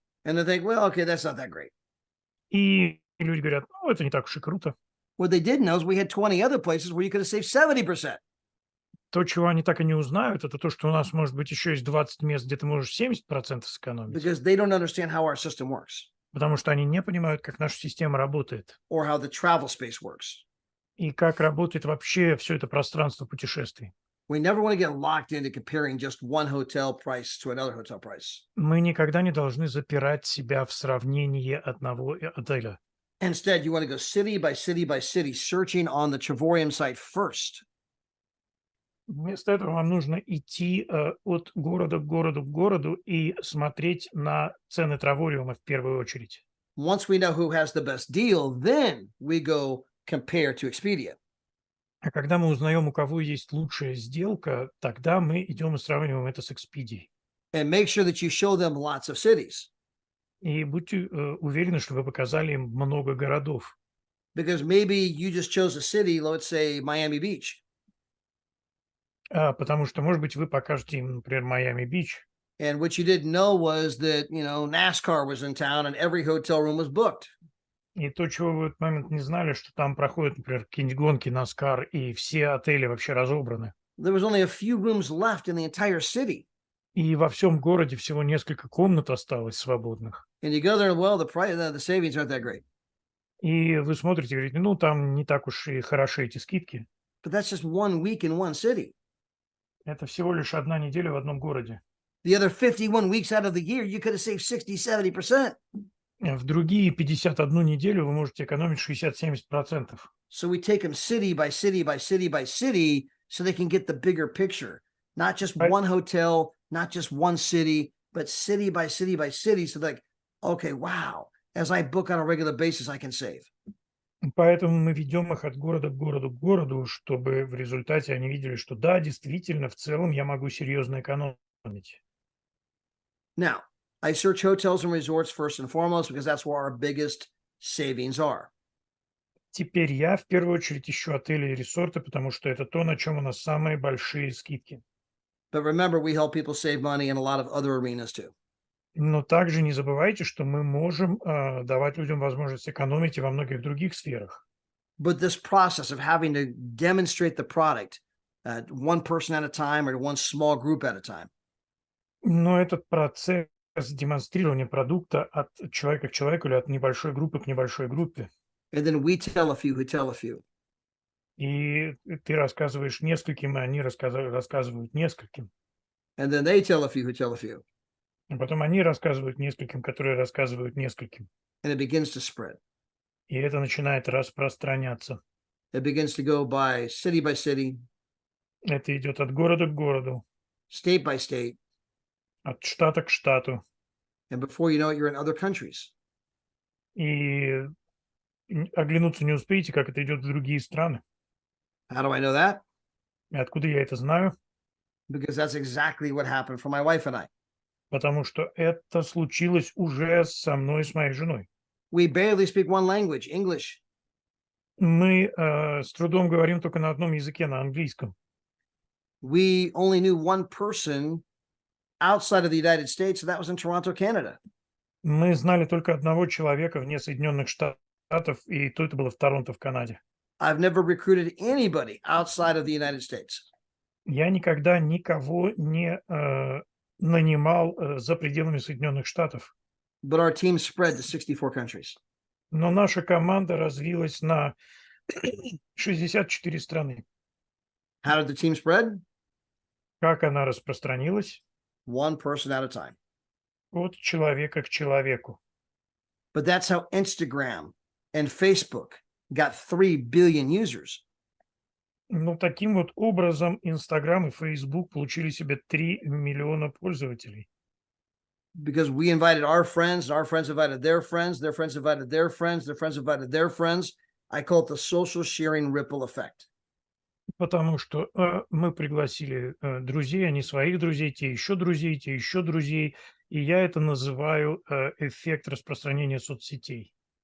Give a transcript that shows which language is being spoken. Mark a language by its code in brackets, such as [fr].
[en] And they think, well, okay, that's not that great. [ru] И люди говорят, ну, это не так уж и круто. [en] What they didn't know is we had 20 other places where you could have saved 70%. [ru] То, чего они так и не узнают, это то, что у нас, может быть, еще есть 20 мест, где ты можешь 70% сэкономить, [en] Because they don't understand how our system works [ru] потому что они не понимают, как наша система работает [en] or how the travel space works. [ru] и как работает вообще все это пространство путешествий. [en] We never want to get locked into comparing just one hotel price to another hotel price. [ru] Мы никогда не должны запирать себя в сравнении одного отеля. [en] Instead, you want to go city by city by city, searching on the Travorium site first. [ru] Вместо этого вам нужно идти от города к городу к городу и смотреть на цены Травориума в первую очередь. [en] Once we know who has the best deal, then we go compare to Expedia. [ru] А когда мы узнаем, у кого есть лучшая сделка, тогда мы идем и сравниваем это с Expedia. [en] And make sure that you show them lots of cities. [ru] И будьте уверены, что вы показали им много городов. [en] Because maybe you just chose a city, let's say Miami Beach. [ru] Потому что, может быть, вы покажете им, например, Майами-Бич, [en] And what you didn't know was that, NASCAR was in town and every hotel room was booked. [ru] и то, чего вы в этот момент не знали, что там проходят, например, какие-нибудь гонки NASCAR, и все отели вообще разобраны. [en] There was only a few rooms left in the entire city. [ru] И во всем городе всего несколько комнат осталось свободных. [en] And you go there, well, the savings aren't that great. [ru] И вы смотрите и говорите, ну, там не так уж и хороши эти скидки. [en] But that's just 1 week in one city. [ru] Это всего лишь одна неделя в одном городе. [en] The other 51 weeks out of the year, you could have saved 60-70%. [ru] В другие 51 неделю вы можете экономить 60-70%. [en] So we take them city by city by city by city so they can get the bigger picture. Not just Right. one hotel, not just one city, but city by city by city. So like, okay, wow, as I book on a regular basis, I can save. [ru] Поэтому мы ведем их от города к городу к городу, чтобы в результате они видели, что да, действительно, в целом я могу серьезно экономить. [en] Now, I search hotels and resorts first and foremost because that's where our biggest savings are. [ru] Теперь я в первую очередь ищу отели и ресорты, потому что это то, на чем у нас самые большие скидки. [en] But remember, we help people save money in a lot of other arenas too. [ru] Но также не забывайте, что мы можем давать людям возможность экономить и во многих других сферах. [en] But this process of having to demonstrate the product one person at a time or one small group at a time, [ru] Но этот процесс демонстрирования продукта от человека к человеку или от небольшой группы к небольшой группе, [en] and then we tell a few who tell a few. [ru] и ты рассказываешь нескольким, и они рассказывают нескольким, [en] And then they tell a few who tell a few. [ru] а потом они рассказывают нескольким, которые рассказывают нескольким. [en] And it begins to spread. [ru] И это начинает распространяться. [en] It begins to go by city, [ru] Это идет от города к городу, [en] state by state. [ru] от штата к штату. [en] And before you know it, you're in other countries. [ru] И оглянуться не успеете, как это идет в другие страны. [en] How do I know that? [ru] И откуда я это знаю? [en] Because that's exactly what happened for my wife and I. [ru] Потому что это случилось уже со мной, с моей женой. [en] We barely speak one language, English. [ru] Мы с трудом говорим только на одном языке, на английском. [en] We only knew one person outside of the United States, and that was in Toronto, Canada. [ru] Мы знали только одного человека вне Соединенных Штатов, и то это было в Торонто, в Канаде. [en] I've never recruited anybody outside of the United States. [ru] Я никогда никого не нанимал за пределами Соединенных Штатов. [en] But our team spread to 64 countries. [ru] Но наша команда развилась на 64 страны. [en] How did the team spread? [ru] Как она распространилась? [en] One person at a time. [ru] От человека к человеку. [en] But that's how Instagram and Facebook got 3 billion users. [ru] Ну, таким вот образом Инстаграм и Фейсбук получили себе 3 миллиона пользователей. [en] Because we invited our friends, and our friends invited their friends, their friends invited their friends, their friends invited their friends. I call it the social sharing ripple effect. [ru] Потому что мы пригласили друзей, они своих друзей, те еще друзей, те еще друзей. И я это называю эффект распространения соцсетей.